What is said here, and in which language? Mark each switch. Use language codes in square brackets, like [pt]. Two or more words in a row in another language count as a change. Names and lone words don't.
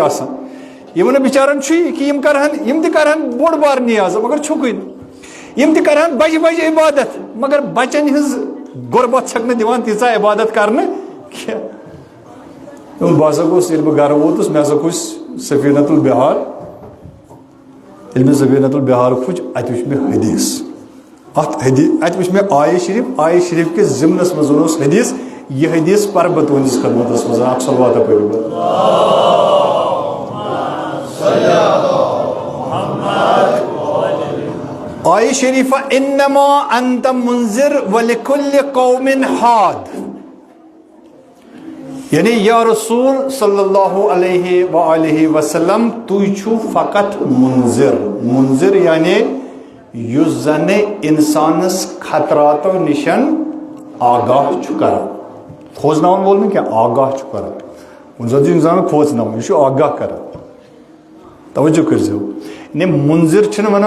[ks] آسان یِمن نہٕ بِچارن چھُ یہِ کہِ یِم تہِ کرہن بوٚڑ بار نیاز مگر چھُکٕے نہٕ یِم تہِ کرہن بجہِ بجہِ عبادت مگر بچن ہٕنٛز غۄربت چھکھ نہٕ دِوان تیٖژاہ عبادت کرنہٕ کینٛہہ بہٕ ہسا گوٚژھ ییٚلہِ بہٕ گرٕ ووتُس مےٚ ہسا کھوٚژ سفیٖنۃ البہار ییٚلہِ مےٚ سفیٖنۃ البہار کھوٚژ اَتہِ وٕچھ مےٚ حدیٖث اَتہِ وٕچھ مےٚ آیہِ شریٖف کِس ضِمنس منٛز اوس حدیٖث یہِ حدیٖث پرٕ بہٕ تُہنٛدِس خدمتس منٛز اکھ صلواتہ پٔرِو آیہِ شریٖفہ [ar] اِنما انت منذر ولکل قوم حاد [ks] یعنی یا رسول [ar] صلی اللہ علیہ وآلہ وسلم [ks] تُہۍ چھُو فقط منذر یعنی یُس زن انسانس خطراتو نِشن آگاہ چھُ کران کھوژناون وول نہٕ کینٛہہ آگاہ چھُ کران کُنہِ ساتہٕ چھُ انسان کھوژناوُن یہِ چھُ آگاہ کران توجہ کٔرزیو یعنی منذر چھِنہٕ ونان